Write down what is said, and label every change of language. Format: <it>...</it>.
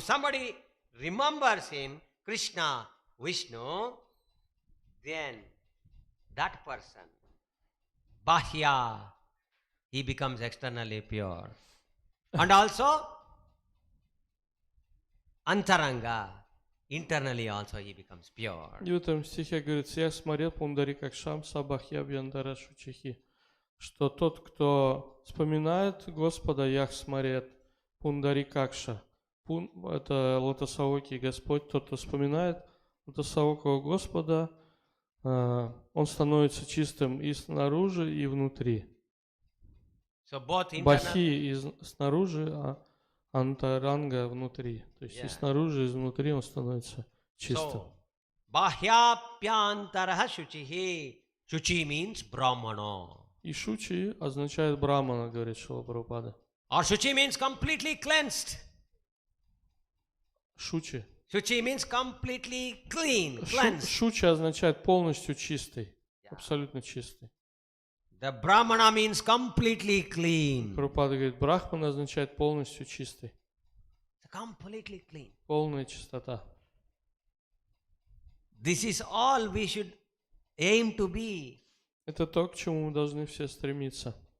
<en>If somebody remembers him, Krishna, Vishnu, then that person, Bahya, he becomes externally pure. And also, Antaranga, internally also he becomes pure.</en> <ru>И в этом стихе говорится: «Я смотрел Пундарикакшам Сабахья Бьяндара Шучихи», что тот, кто вспоминает Господа Яхсмарет, Пундарикакша, это лотосовокий Господь, тот, кто вспоминает лотосовокого Господа, он становится чистым и снаружи, и внутри.</ru> <en>So both internal,</en> <ru>Бахи снаружи, а Антаранга внутри. То есть и снаружи, и изнутри он становится чистым.</ru> <en>so Bahyapyantaraha Shuchihi. Shuchi means Brahmana.</en> <ru>И Шучи означает Брахмана, говорит Шрила Прабхупада.</ru> <en>Or Shuchi means completely cleansed.</en> <ru>Шучи.</ru> <en>Shuchi means completely clean, cleansed.</en> <ru>Шучи означает полностью чистый, абсолютно чистый.</ru> <en>The Brahmana means completely clean.</en> <ru>Прабхупада говорит, Брахман означает полностью чистый.</ru> <en>Completely clean.</en> <ru>Полная чистота.</ru> <en>This is all we should aim to be.</en> <ru>Это то, к чему мы должны все стремиться.</ru>